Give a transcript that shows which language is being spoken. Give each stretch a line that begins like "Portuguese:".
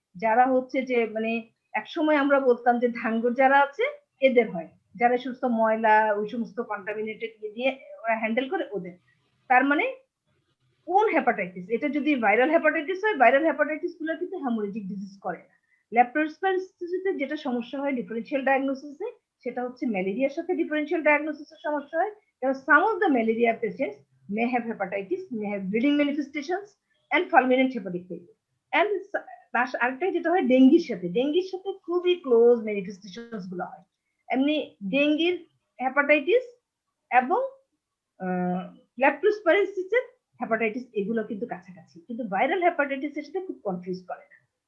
Bangla: যারা হচ্ছে যে মানে একসময় আমরা বলতাম যে ধাঙ্গর যারা আছে এদের হয়, যারা সুস্থ ময়লা ওই সমস্ত কন্টামিনেটেড দিয়ে ওরা হ্যান্ডেল করে ওদের। তার মানে কোন হেপাটাইটিস, এটা যদি ভাইরাল হেপাটাইটিস হয়, ভাইরাল হেপাটাইটিস গুলো কিন্তু হেমোরেজিক ডিজিজ করে না। ল্যাপ্টোস্পাইরোসিসে যেটা সমস্যা হয় ডিফারেনশিয়াল ডায়াগনোসিসে, সেটা হচ্ছে ম্যালেরিয়ার সাথে ডিফারেনশিয়াল ডায়াগনোসিসের সমস্যা হয়।
English: কারণ some of the malaria patients may have hepatitis, may have bleeding manifestations and fulminant hepatic failure.
Bangla: And তার আরেকটা যেটা হয় ডেঙ্গির সাথে খুবই ক্লোজ ম্যানিফেস্টেশনস গুলো হয়। এমনি ডেঙ্গির হেপাটাইটিস এবং ল্যাপ্টোস্পাইরোসিসের হেপাটাইটিস এগুলো কিন্তু কাছাকাছি, কিন্তু ভাইরাল হেপাটাইটিসের সাথে খুব কনফিউজ করে না।